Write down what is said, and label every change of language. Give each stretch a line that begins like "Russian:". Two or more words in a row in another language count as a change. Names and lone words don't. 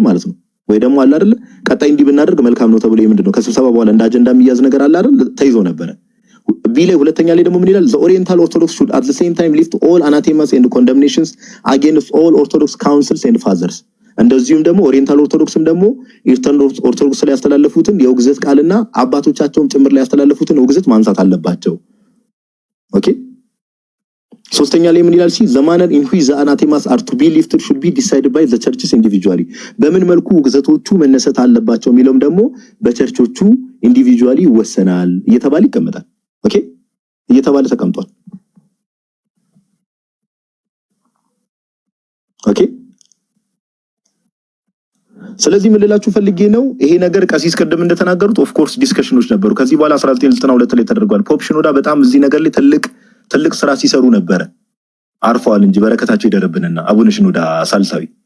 Amharic: ማለት ነው ወይ ደግሞ አለ አይደል ቀጣይ እንዲህ ብናደርግ መልካም ነው ተብሎ ምንድነው ከስብሰባ በኋላ እንደ አጀንዳ የሚያዝ ነገር አለ አይደል ተይዞ ነበር ቢለ ሁለተኛ ላይ ደግሞ ምን ይላል
English: the oriental orthodox should at the same time lift all anathemas and condemnations against all orthodox councils and fathers
Amharic: እንደዚሁም ደግሞ ኦሪየንታል ኦርቶዶክስም ደግሞ ኢስተርን ኦርቶዶክስ ላይ ያስተላለፉትን የውግዘት ቃልና አባቶቻቸውም ጭምር ላይ ያስተላለፉትን ውግዘት ማንሳት አለባቸው ኦኬ ሶስተኛ ላይ ምን ይላል?
English: the manner in which the anathemas are to be lifted should be decided by the churches individually
Amharic: በምን መልኩ ግዘቶቹ መነሳት አለባቸው የሚለውም ደግሞ በቸርቾቹ ኢንዲቪጁዋሊ ይወሰናል እየተባለ ይቀመጣል። ኦኬ እየተባለ ተቀምጧል። ኦኬ ስለዚህ ምን ልላችሁ ፈልጌ ነው ይሄ ነገር ቀሲስ ቀደም እንደተናገሩት
English: of course
Amharic: ዲስከሽኖች ነበሩ። ከዚህ በኋላ 1992 ላይ ተደርጓል። ፖፕ ሽኖዳ በጣም እዚህ ነገር ላይ ትልቅ ስራ ሲሰሩ ነበር። አርፈዋል እንጂ በረከታቸው ይደርብንና አቡነ ሽኖዳ ሳልሳዊ